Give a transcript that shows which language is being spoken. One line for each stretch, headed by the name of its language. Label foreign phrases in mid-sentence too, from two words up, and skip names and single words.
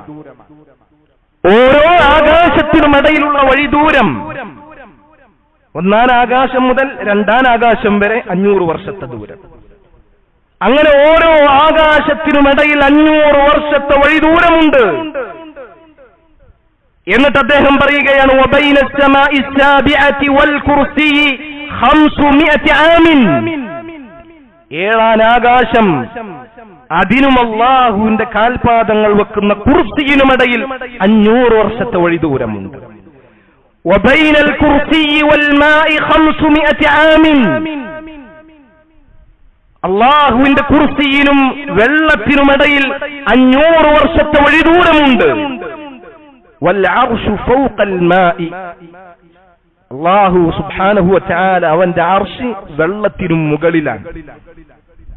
Malayalam: ഓരോ ആകാശത്തിനും ഇടയിലുള്ള വഴിദൂരം ഒന്നാം ആകാശം മുതൽ രണ്ടാം ആകാശം വരെ 500 വർഷത്തെ ദൂരം. അങ്ങനെ ഓരോ ആകാശത്തിനുമിടയിൽ 500 വർഷത്തെ വഴിദൂരമുണ്ട്. എന്നിട്ട് അദ്ദേഹം പറയുകയാണ്,
Arabic: وبين السماء السابعة والكرسي 500 ആമിൻ.
Malayalam: ഏഴാം ആകാശം അതിനും അല്ലാഹുവിന്റെ കാൽപാദങ്ങൾ വെക്കുന്ന കുർസിയിനുമിടയിൽ 500 വർഷത്തെ വഴിദൂരമുണ്ട്.
Arabic: വബൈന الكرسي والماء 500 ആമിൻ.
Malayalam: അല്ലാഹുവിന്റെ കുർസിയിനും വെള്ളത്തിനുമിടയിൽ 500 വർഷത്തെ വഴിദൂരമുണ്ട്.
Arabic: والعرش فوق الماء.
Malayalam: അല്ലാഹു
Arabic: سبحانه وتعالى
Malayalam: അവന്റെ അർശ് വെള്ളത്തിനും മുകളിലാണ്.